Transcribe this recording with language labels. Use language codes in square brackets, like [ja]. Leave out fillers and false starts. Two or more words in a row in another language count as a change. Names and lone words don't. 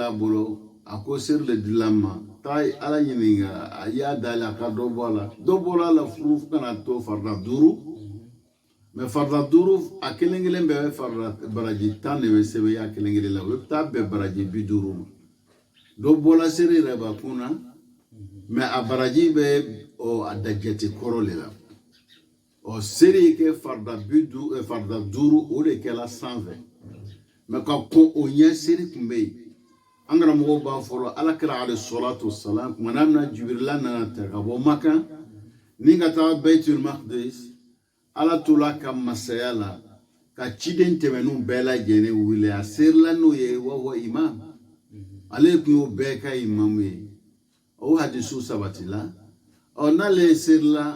[bm] a bolo a ko seri le dila ma taa ala ɲininka a y'a dali a ka dɔ bɔ a la furu kana to farda 5 mais farda 5 a kelen kelen bɛɛ farda baraji 10 de bɛ sɛbɛn a kelen kelen la o bɛ taa bɛɛ baraji 50 ma dɔ bɔla seri yɛrɛ ba kun na mais a baraji bɛ a dajɛti kɔrɔ le la seri kɛ farda 5 o de kɛla sanfɛ mais ka ko o ɲɛ seri kun bɛ yen an karamɔgɔw b'a fɔlɔ alakira [ar] عليه الصلاة والسلام [bm] kumana min na Jibirila nana ta ka bɔ Maka ni ka taa Baitul Maqdis ala tola ka masaya la ka ciden tɛmɛnnu bɛɛ lajɛlen wele a serila n'o ye wa imam ale kun y'o bɛɛ ka imamu ye o hadisu sabatila n'ale serila